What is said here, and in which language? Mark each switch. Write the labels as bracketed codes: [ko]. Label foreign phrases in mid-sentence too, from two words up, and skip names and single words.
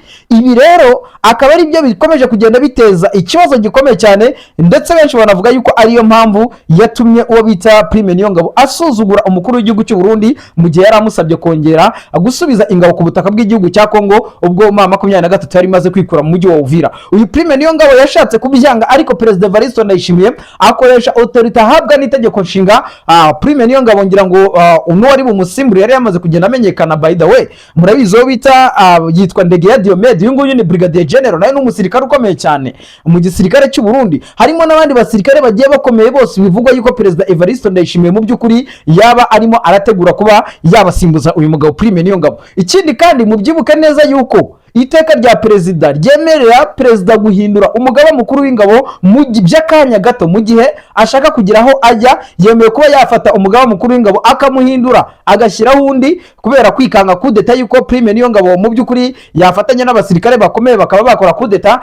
[rw] Ibi rero akaba ari byo bikomeje kugenda biteza ikibazo gikomeye cyane, ndetse benshi banavuga yuko ariyo mpamvu yatumye uwo bita Prime Niyongabo asuzugura umukuru w'igihugu cy'u Burundi mu gihe yari amusabye kongera gusubiza ingabo ku butaka bw'igihugu cya Kongo ubwo 23 yari imaze kwikura mu mujyi wa Uvira. Uyu Prime Niyongabo yashatse kubyanga, ariko Perezida Evariste Ndayishimiye akoresha autorité ahabwa n'itegeko nshinga. Prime Niyongabo ngira ngo uno wari umusimbura yari yamaze kugenda amenyekana. [en] By the way, [rw] murabizi uwo bita yitwa Ndegeya Diomede, uyu nguyu ni Brigadier General, nawe ni umusirikare ukomeye cyane mu gisirikare cy'u Burundi. Harimo n'abandi basirikare bagiye bakomeye bose bivugwa yuko Perezida Evariste Ndayishimiye mu by'ukuri yaba arimo arategura kuba yabasimbuza uyu mugabo Prime Niyongabo. Ikindi kandi mubyibuke neza yuko iteka rya perezida ryemerera perezida guhindura umugaba mukuru w'ingabo mu by'akanya gato, mu gihe ashaka kugira aho ajya yemewe kuba yafata umugaba mukuru w'ingabo akamuhindura agashyiraho undi, kubera kwikanga kudeta yuko Prime Niyongabo mu by'ukuri yafatanya n'abasirikare bakomeye bakaba bakora kudeta.